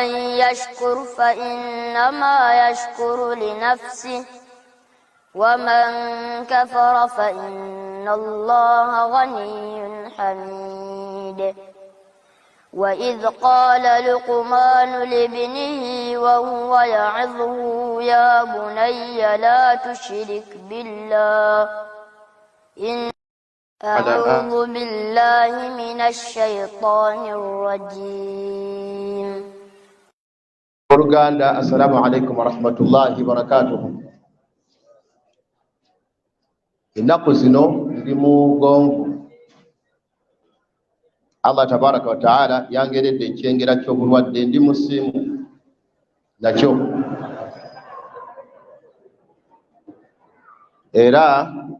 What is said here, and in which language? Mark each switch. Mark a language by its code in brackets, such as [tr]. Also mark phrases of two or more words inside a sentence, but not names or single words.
[ar] يشكر فإنما يشكر لنفسه ومن كفر فإن الله غني حميد وإذ قال لقمان لابنه وهو يعظه يا بني لا تشرك بالله أعوذ بالله من الشيطان الرجيم. Uganda, السلام عليكم ورحمة الله وبركاته. [lg] Ennaku zino ndi mu gonvu. [ar] الله تبارك وتعالى [lg] yangeredde ekyengera ky'obulwadde ndi musimu nakyo era